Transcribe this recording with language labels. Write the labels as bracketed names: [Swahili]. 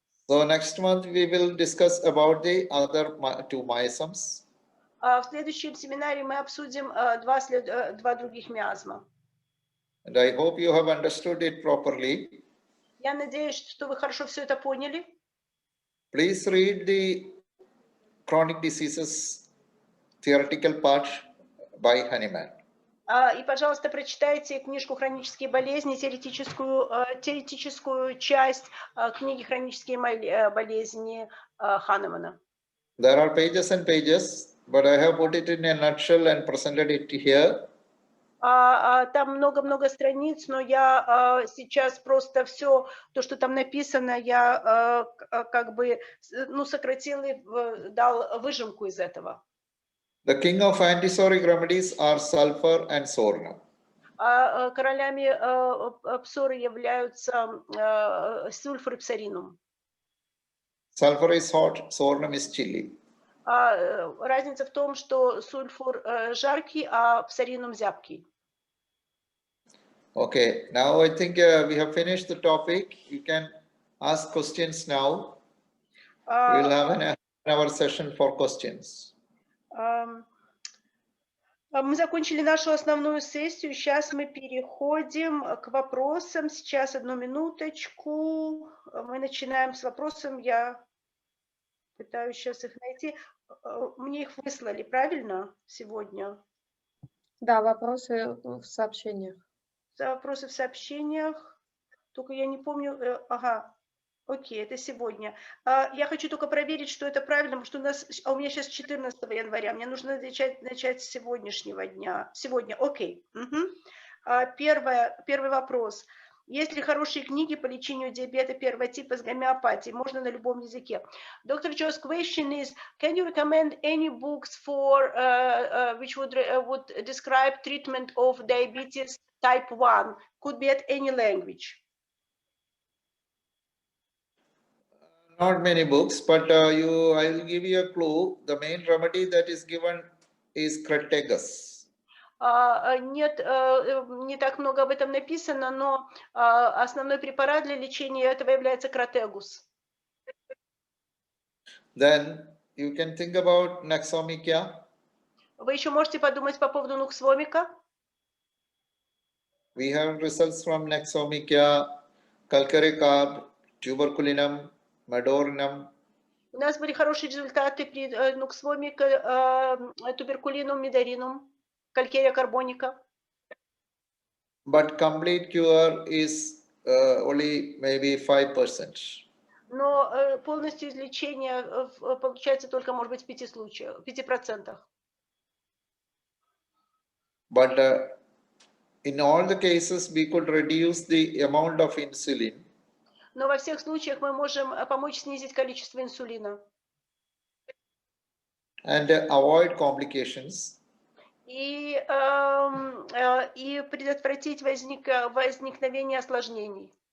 [English] So next month we will discuss about the other two miasms. [Russian] В следующем семинаре мы обсудим два других миазма. [English] And I hope you have understood it properly. [Russian] Я надеюсь, что вы хорошо все это поняли. [English] Please read the Chronic Diseases theoretical part by Hahnemann. [Russian] И, пожалуйста, прочитайте книжку «Хронические болезни», теоретическую часть книги «Хронические болезни» Ханемана. [English] There are pages and pages, but I have put it in a nutshell and presented it here. [Russian] Там много-много страниц, но я сейчас просто все то, что там написано, я как бы сократил и дал выжимку из этого. [English] The king of antipsoric remedies are sulfur and sorghum. [Russian] Королями псоры являются сульфур и псоринум. [English] Sulfur is hot, sorghum is chilly. [Russian] Разница в том, что сульфур жаркий, а псоринум зябкий. [English] Okay, now I think we have finished the topic. You can ask questions now. We will have an hour session for questions. [Russian] Мы закончили нашу основную сессию. Сейчас мы переходим к вопросам. Сейчас одну минуточку. Мы начинаем с вопросом. Я пытаюсь сейчас их найти. Мне их выслали, правильно, сегодня? Да, вопросы в сообщениях. Вопросы в сообщениях. Только я не помню. Ага. Окей, это сегодня. Я хочу только проверить, что это правильно, потому что у меня сейчас 14 января. Мне нужно начать с сегодняшнего дня. Сегодня, окей. Первый вопрос. Есть ли хорошие книги по лечению диабета первого типа с гомеопатией? Можно на любом языке. Dr. [English] Jo's question is, can you recommend any books for which would describe treatment of diabetes type 1? Could be at any language. Not many books, but I will give you a clue. The main remedy that is given is crataegus. [Russian] Нет, не так много об этом написано, но основной препарат для лечения этого является кротегус. [English] Then you can think about Naxomica. [Russian] Вы еще можете подумать по поводу нуксвомика. [English] We have results from Naxomica, calcarecarb, tuberculinum, Madorinum. [Russian] У нас были хорошие результаты при нуксвомика, туберкулинум, мидаринум, калькерия карбоника. [English] But complete cure is only maybe 5%. [Russian] Но полностью излечение получается только, может быть, в 5%. [English] But in all the cases, we could reduce the amount of insulin. [Russian] Но во всех случаях мы можем помочь снизить количество инсулина. [English] And avoid complications. [Russian] и предотвратить возникновение осложнений.